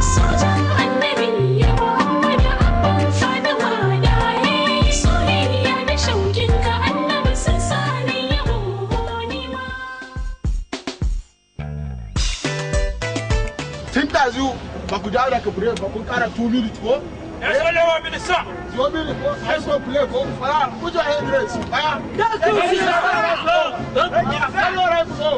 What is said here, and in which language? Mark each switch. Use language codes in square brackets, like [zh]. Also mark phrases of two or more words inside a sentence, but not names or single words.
[ha] Sojan annabi ya Muhammadu abban Fatima daye. Soyayya da shaukin ka annabi sun sa na yabo ni ma. Tun ɗazu ba ku dawo daga break ba, kun ƙara [en] two minutes [ha] ko? [en] Yes, only one minute, sir. Two minutes ko? Let's go play ko? Fire. Put your hand raised. Fire. Yes, sir. Fire. Fire. Fire. Fire. Fire. Fire. Fire. Fire.